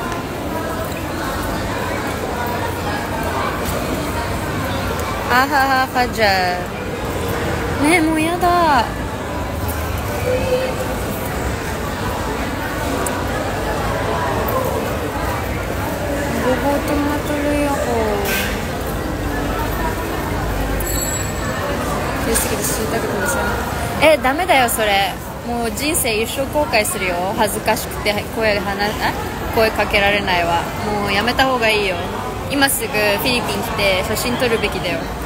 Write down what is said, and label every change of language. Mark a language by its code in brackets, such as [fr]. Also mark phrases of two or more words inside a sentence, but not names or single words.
[tl] Ahaha ka dyan. [ja] もう嫌だ. [tl] Gugutom na tuloy ako. [ja] ダメだよそれ。もう人生一生後悔するよ。恥ずかしくて声かけられないわ。もうやめた方がいいよ。今すぐフィリピン来て写真撮るべきだよ。